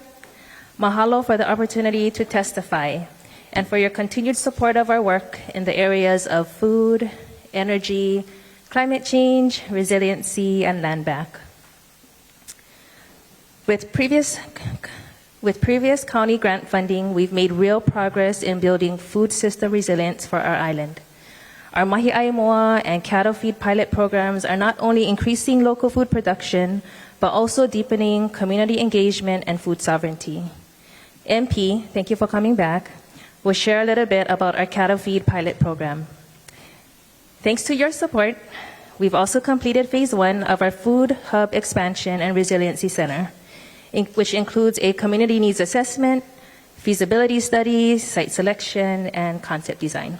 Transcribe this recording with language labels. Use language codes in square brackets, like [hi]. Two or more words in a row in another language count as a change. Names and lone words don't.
[en] Mahalo for the opportunity to testify and for your continued support of our work in the areas of food, energy, climate change, resiliency, and land back. With previous county grant funding, we've made real progress in building food system resilience for our island. Our mahiʻai moa and cattle feed pilot programs are not only increasing local food production, but also deepening community engagement and food sovereignty. MP, thank you for coming back, will share a little bit about our cattle feed pilot program. Thanks to your support, we've also completed phase 1 of our food hub expansion and resiliency center, which includes a community needs assessment, feasibility studies, site selection, and concept design.